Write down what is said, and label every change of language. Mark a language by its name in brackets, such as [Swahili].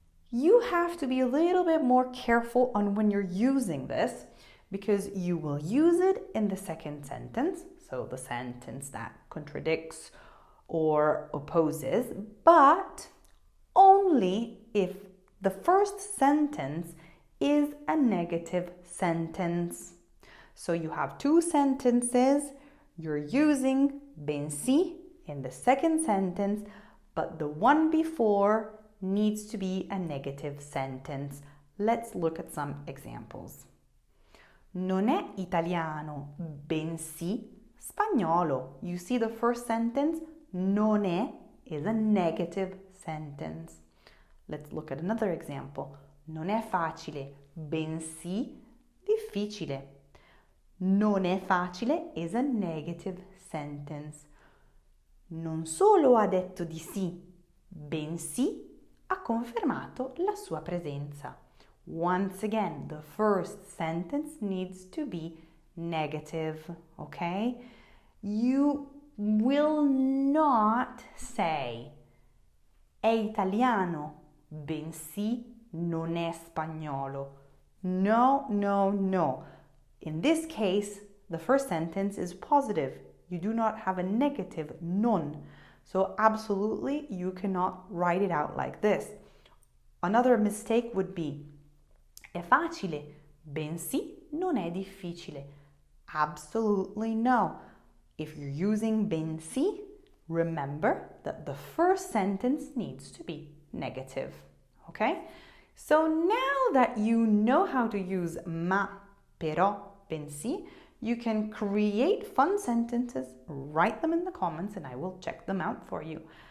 [English] You have to be a little bit more careful on when you're using this because you will use it in the second sentence, so the sentence that contradicts or opposes, but only if the first sentence is a negative sentence. So you have two sentences, you're using BENSI in the second sentence, but the one before needs to be a negative sentence. Let's look at some examples. [Italian] Non è italiano, bensì spagnolo. [English] You see the first sentence? Non è is a negative sentence. Let's look at another example. [Italian] Non è facile, bensì difficile. Non è facile [English] is a negative sentence. [Italian] Non solo ha detto di sì, bensì ha confermato la sua presenza. [English] Once again, the first sentence needs to be negative, okay? You will not say [Italian] è italiano, bensì non è spagnolo. [English] No, no, no. In this case, the first sentence is positive. You do not have a negative non. So absolutely, you cannot write it out like this. Another mistake would be [Italian] è facile, bensì non è difficile. [English] Absolutely no. If you're using bensì, remember that the first sentence needs to be negative. Okay? So now that you know how to use ma, però, bensì, you can create fun sentences, write them in the comments, and I will check them out for you.